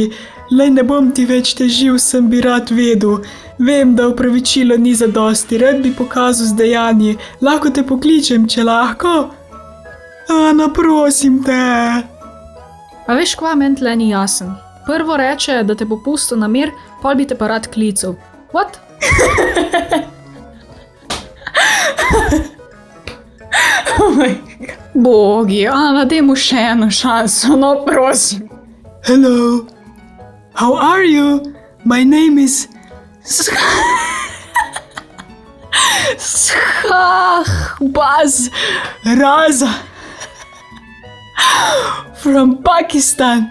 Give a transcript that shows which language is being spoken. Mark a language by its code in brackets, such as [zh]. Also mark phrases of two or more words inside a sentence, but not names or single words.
[sl] Lej, ne bom ti več težil, sem bi rad vedel. Vem, da opravičilo ni zadosti, rad bi pokazal z dejanji. Lahko te pokličem, če lahko? Ana, prosim te. A veš, kva meni tle ni jasen? Prvo reče, da te bo pustil na mir, pol bi te pa rad klical. [en] What? Oh my God. [sl] Bogi, Ana, daj mu še eno šanso, no prosim. [en] Hello. How are you? My name is... Baz. Raza. From Pakistan.